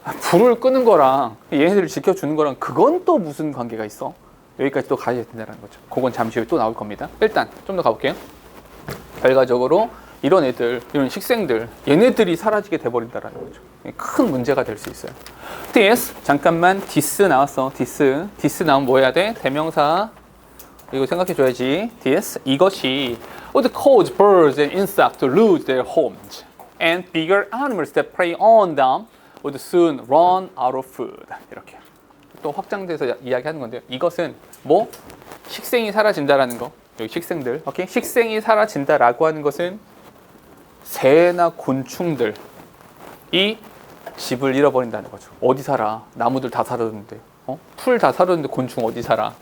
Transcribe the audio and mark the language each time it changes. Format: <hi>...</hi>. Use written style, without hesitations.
<ko>불을 끄는 거랑 얘네들을 지켜주는 거랑 그건 또 무슨 관계가 있어? 여기까지 또 가야 된다는 거죠. 그건 잠시 후에 또 나올 겁니다. 일단 좀 더 가볼게요. 결과적으로 이런 애들, 이런 식생들, 얘네들이 사라지게 돼버린다라는 거죠. 큰 문제가 될 수 있어요. this, 잠깐만, this 나왔어. this 나오면 뭐 해야 돼? 대명사. 이거 생각해 줘야지.</ko> <en>this,</en> <ko>이것이</ko> <en>would cause birds and insects to lose their homes, and bigger animals that prey on them would soon run out of food.</en> <ko>이렇게 또 확장돼서 이야기하는 건데요. 이것은 뭐? 식생이 사라진다라는 거. 여기 식생들, 오케이? 식생이 사라진다라고 하는 것은 새나 곤충들이 집을 잃어버린다는 거죠. 어디 살아? 나무들 다 사라졌는데, 풀 다 사라졌는데 곤충 어디 살아?</ko>